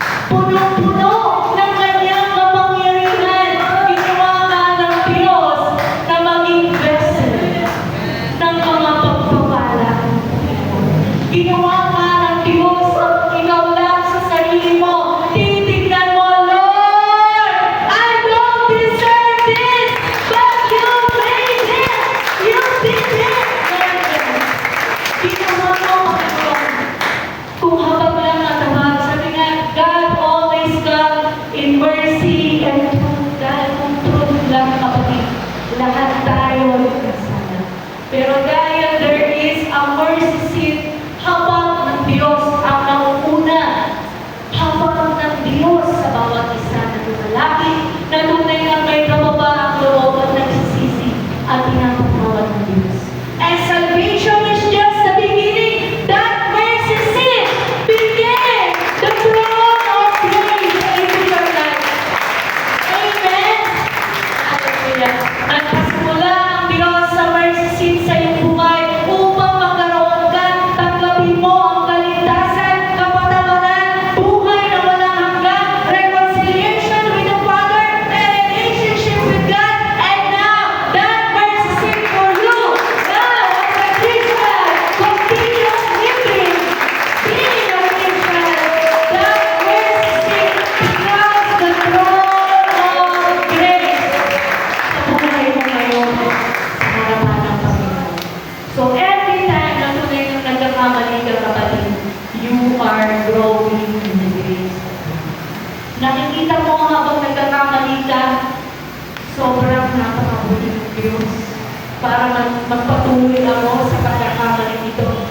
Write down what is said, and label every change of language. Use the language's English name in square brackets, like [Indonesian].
[Filipino] Punong-puno ng kanyang kapangyarihan. Ginawa ka ng Diyos na maging vessel ng mga pagpapala. Ginawa ka ng Diyos na ikaw lang sa sarili mo. Tinitignan mo, [English] Lord, I don't deserve this, but you made it. You did it. [Filipino] Ginawa mo, Panginoon. Kung habang lang ang habag, sabi nga, [English] God always come in mercy and truth. [Filipino] Dahil kung truth lang, kapatid, lahat tayo nagkasala. Pero dahil [English] there is a mercy seat, [Filipino] habang ng Diyos ang nauuna, habang ng Diyos sa bawat isa na lumalapit, na tunay ang may kababa ang loob at nagsisisi at pinapatawad ng Diyos. [English] And salvation is just the beginning. That mercy seat begin the throne of grace into your life. [Filipino] Amen? Hallelujah. Nagpasimula ang Diyos sa mercy seat sa iyong buhay upang magkaroon ka, tanggapin mo ang kaligtasan, kapatawaran, buhay na walang hanggan, [English] reconciliation with the Father, and relationship with God. And now, that mercy seat for you. Now, as a Christian, continue living, being a Christian. That mercy seat becomes the throne of grace. [Filipino] Sa buhay mo ngayon, sa harapan ng Panginoon. So every time na tunay nang nagkakamali ka, kapatid, [English] you are growing in the grace of God. [Filipino] Nakikita mo habang nagkakamali ka, sobrang napakabuti ng Diyos para magpatuloy ako sa pagkakamali ito.